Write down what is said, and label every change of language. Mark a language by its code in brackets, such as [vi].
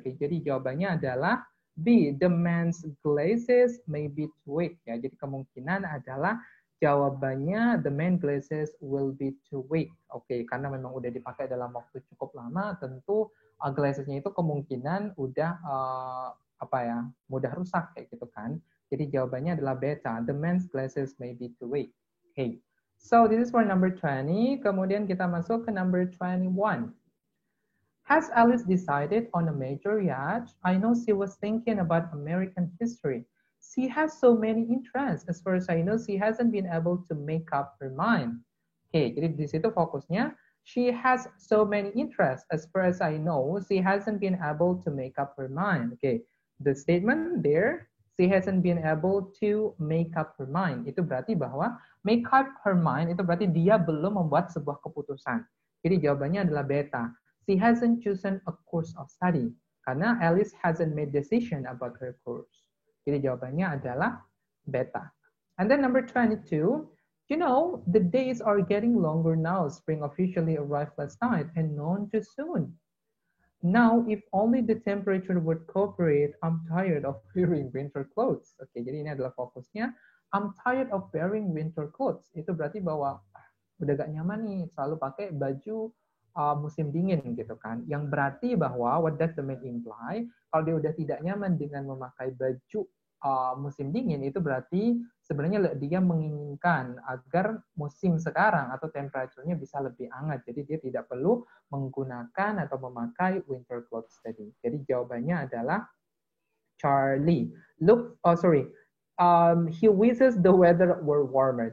[id] Okay, jadi jawabannya adalah B. [en] The men's glasses may be too weak. [id] Ya, jadi kemungkinan adalah jawabannya [en] the men's glasses will be too weak. [id] Oke, karena memang udah dipakai dalam waktu cukup lama, tentu glassesnya itu kemungkinan udah apa ya, mudah rusak kayak gitu kan. Jadi jawabannya adalah beta. [en] The men's glasses may be too weak. Okay. So this is for number 20. [id] Kemudian kita masuk ke [en] number 21. Has Alice decided on a major yacht? I know she was thinking about American history. She has so many interests. As far as I know, she hasn't been able to make up her mind. Okay, [id] jadi di situ fokusnya. [en] She has so many interests. As far as I know, she hasn't been able to make up her mind. Okay, the statement there, she hasn't been able to make up her mind. [id] Itu berarti bahwa [en] make up her mind [id] itu berarti dia belum membuat sebuah keputusan. Jadi jawabannya adalah beta. [en] She hasn't chosen a course of study. Karena Alice hasn't made decision about her course. [id] Jadi jawabannya adalah beta. [en] And then number 22, you know, the days are getting longer now. Spring officially arrived last night and none too soon. Now, if only the temperature would cooperate, I'm tired of wearing winter clothes. [id] Oke, jadi ini adalah fokusnya. [en] I'm tired of wearing winter clothes. [id] Itu berarti bahwa udah gak nyaman nih, selalu pakai baju musim dingin gitu kan. Yang berarti bahwa, [en] what does the man imply? [id] Kalau dia udah tidak nyaman dengan memakai baju musim dingin, itu berarti sebenarnya dia menginginkan agar musim sekarang atau temperaturnya bisa lebih hangat. Jadi dia tidak perlu menggunakan atau memakai [en] winter clothes [id] tadi. Jadi jawabannya adalah Charlie. [en] Look, oh sorry, he wishes the weather were warmer.